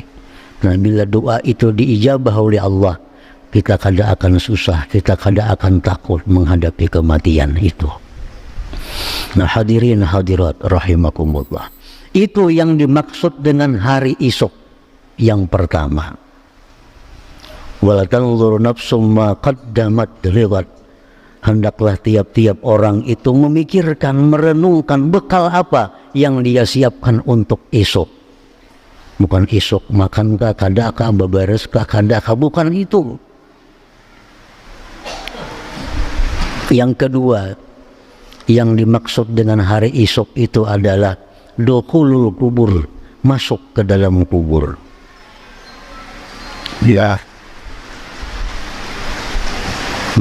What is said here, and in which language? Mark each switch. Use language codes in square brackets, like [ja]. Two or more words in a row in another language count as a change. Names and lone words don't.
[id] Nah, bila doa itu diijabah oleh Allah, kita kada akan susah, kita kada akan takut menghadapi kematian itu. Nah, hadirin hadirat rahimakumullah, itu yang dimaksud dengan hari esok yang pertama. [ar] ولا تنظر نفس ما قدمت لغد. [id] Hendaklah tiap-tiap orang itu memikirkan, merenungkan bekal apa yang dia siapkan untuk esok. [bjn] Bukan esok makankah, kadakah, babareskah, kadakah, [id] bukan itu. Yang kedua, yang dimaksud dengan hari esok itu adalah [ar] دخول القبور, [id] masuk ke dalam kubur. Ya.